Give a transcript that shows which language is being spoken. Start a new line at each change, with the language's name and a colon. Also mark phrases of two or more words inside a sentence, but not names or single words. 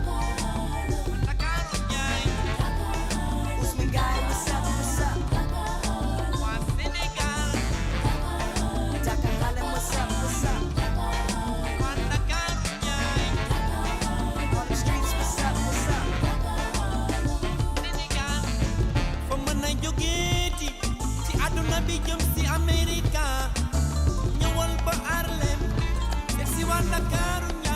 English: Ousmane Gueye, what's up? Jaka Harlem, what's up? On the streets, what's up?
Wolof: Fa mën a jógeeti ci àdduna bi jëm ci Amerika ñëwal ba Harlem fekk si waa Ndakaaru